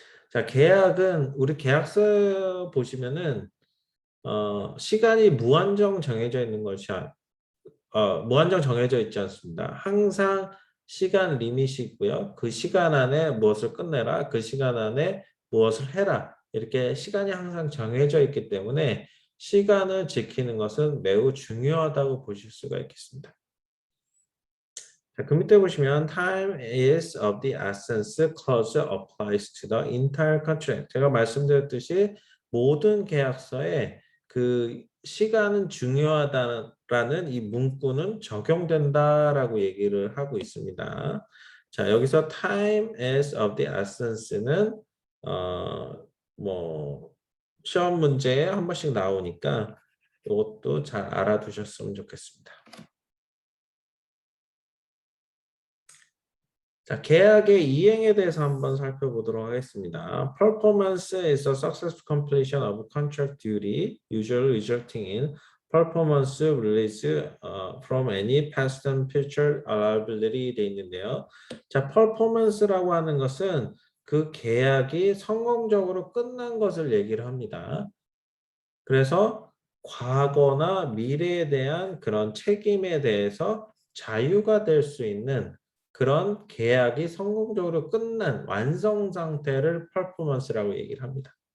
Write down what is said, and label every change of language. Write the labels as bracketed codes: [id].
[ko] 자, 계약은 우리 계약서 보시면은 시간이 무한정 정해져 있는 것이 무한정 정해져 있지 않습니다. 항상 시간 리밋이고요. 그 시간 안에 무엇을 끝내라, 그 시간 안에 무엇을 해라. 이렇게 시간이 항상 정해져 있기 때문에 시간을 지키는 것은 매우 중요하다고 보실 수가 있겠습니다. 자, 그 밑에 보시면 [en] time is of the essence clause applies to the entire contract. [ko] 제가 말씀드렸듯이 모든 계약서에 그 시간은 중요하다라는 이 문구는 적용된다라고 얘기를 하고 있습니다. 자, 여기서 time is of the essence는 뭐 시험 문제에 한 번씩 나오니까 이것도 잘 알아두셨으면 좋겠습니다. 자, 계약의 이행에 대해서 한번 살펴보도록 하겠습니다. [en] Performance is a successful completion of contract duty, usually resulting in performance release from any past and future liability [ko] 돼 있는데요. 자, performance라고 하는 것은 그 계약이 성공적으로 끝난 것을 얘기를 합니다. 그래서 과거나 미래에 대한 그런 책임에 대해서 자유가 될 수 있는 그런 계약이 성공적으로 끝난 완성 상태를 퍼포먼스라고 얘기를 합니다.